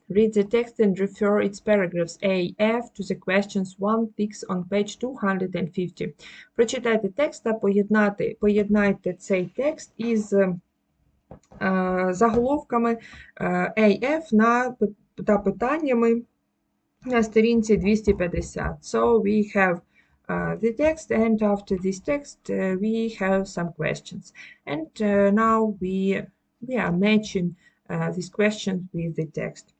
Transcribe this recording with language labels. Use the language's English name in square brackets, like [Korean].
[English] Read the text and refer its paragraphs A, F to the questions 1, 6 on page 250. [Ukrainian] Прочитайте текст та поєднайте цей текст із заголовками AF та питаннями на сторінці 250. [English] So we have the text, and after this text we have some questions. And now we are matching these questions with the text.